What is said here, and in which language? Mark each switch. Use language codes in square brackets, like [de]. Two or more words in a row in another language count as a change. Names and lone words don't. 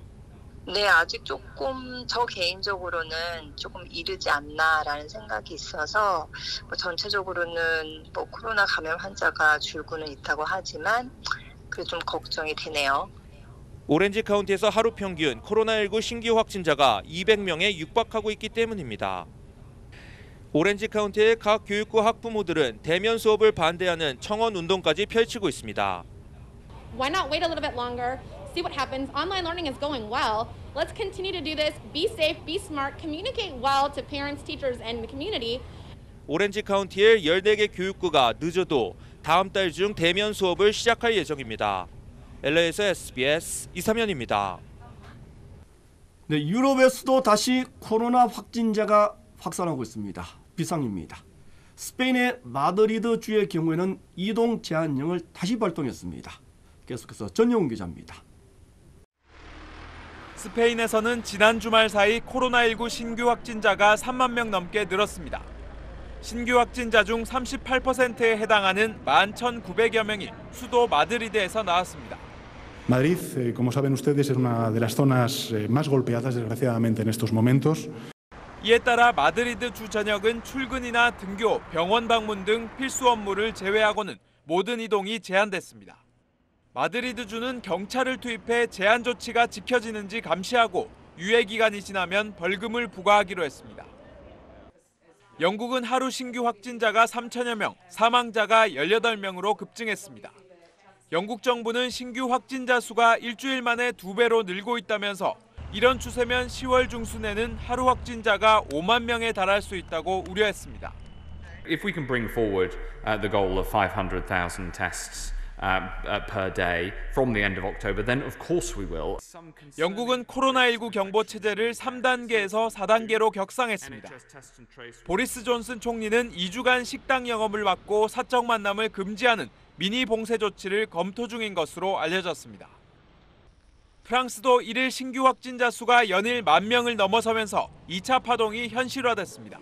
[ko] 네, 아직 조금 저 개인적으로는 조금 이르지 않나라는 생각이 있어서 전체적으로는 코로나 감염 환자가 줄고는 있다고 하지만 그래도 좀 걱정이 되네요. 오렌지 카운티에서 하루 평균 코로나19 신규 확진자가 200명에 육박하고 있기 때문입니다. 오렌지 카운티의 각 교육구 학부모들은 대면 수업을 반대하는 청원 운동까지 펼치고 있습니다. [en] Why not wait a little bit longer, see what happens? Online learning is going well. Let's continue to do this. Be safe, be smart, communicate well to parents, teachers, and the community. [ko] 오렌지 카운티의 14개 교육구가 늦어도 다음 달 중 대면 수업을 시작할 예정입니다. LA에서 SBS 이삼현입니다. 네, 유럽에서도 다시 코로나 확진자가 확산하고 있습니다. 비상입니다. 스페인의 마드리드 주의 경우에는 이동 제한령을 다시 발동했습니다. 계속해서 전영훈 기자입니다. 스페인에서는 지난 주말 사이 코로나19 신규 확진자가 3만 명 넘게 늘었습니다. 신규 확진자 중 38%에 해당하는 11,900여 명이 수도 마드리드에서 나왔습니다. [es] Madrid, como saben ustedes, es una de las zonas más golpeadas, desgraciadamente, en estos momentos. [ko] 이에 따라 마드리드 주 전역은 출근이나 등교, 병원 방문 등 필수 업무를 제외하고는 모든 이동이 제한됐습니다. 마드리드 주는 경찰을 투입해 제한 조치가 지켜지는지 감시하고 유예 기간이 지나면 벌금을 부과하기로 했습니다. 영국은 하루 신규 확진자가 3천여 명, 사망자가 18명으로 급증했습니다. 영국 정부는 신규 확진자 수가 일주일 만에 2배로 늘고 있다면서 이런 추세면 10월 중순에는 하루 확진자가 5만 명에 달할 수 있다고 우려했습니다. [en] If we can bring forward the goal of 500,000 tests per day from the end of October, then of course we will. [ko] 영국은 코로나19 경보 체제를 3단계에서 4단계로 격상했습니다. 보리스 존슨 총리는 2주간 식당 영업을 막고 사적 만남을 금지하는 미니 봉쇄 조치를 검토 중인 것으로 알려졌습니다. 프랑스도 1일 신규 확진자 수가 연일 10,000명을 넘어서면서 2차 파동이 현실화됐습니다.